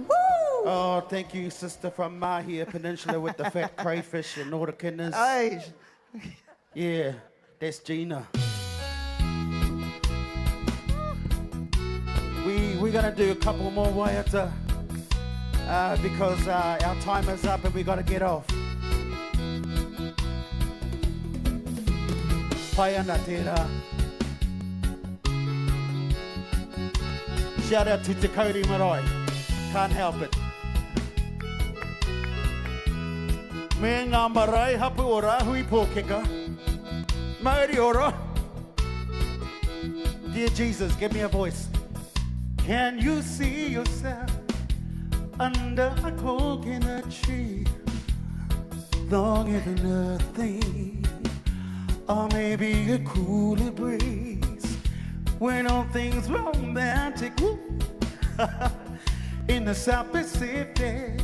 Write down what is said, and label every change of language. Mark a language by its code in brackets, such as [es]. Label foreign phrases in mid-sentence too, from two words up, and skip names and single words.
[en] Oh, thank you, sister from Mahia Peninsula with the fat crayfish and all the kidneys. Hey. Yeah, that's Gina. We're gonna do a couple more waiata because our time is up and we gotta get off. [mi] Pai ana tērā. [en] Shout out to Te Kauri Marae. Can't help it. [mi] Me ngā marae hapu o rāhui pōkeka. Mauri ora. [en] Dear Jesus, give me a voice. Can you see yourself under a coconut tree? Longer than nothing, or maybe a cooler breeze when all things romantic woo, in the South Pacific.